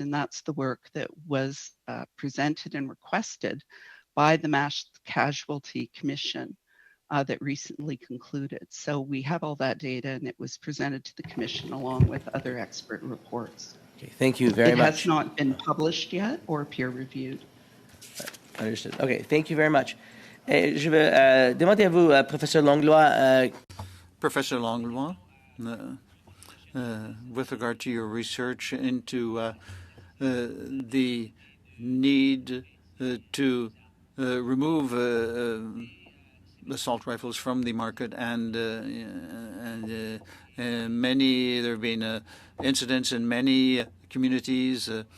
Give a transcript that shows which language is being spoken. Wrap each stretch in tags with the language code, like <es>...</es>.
<en>And that's the work that was presented and requested by the Mass Casualty Commission that recently concluded. So we have all that data, and it was presented to the Commission along with other expert reports. Okay, thank you very It much. has not been published yet or peer-reviewed. Understood. Okay, thank you very much.</en> <fr>Je vais demander à vous, Professeur Langlois.</fr> <en>Professor Langlois, with regard to your research into the need to remove assault rifles from the market, and there have been incidents in many communities.</en>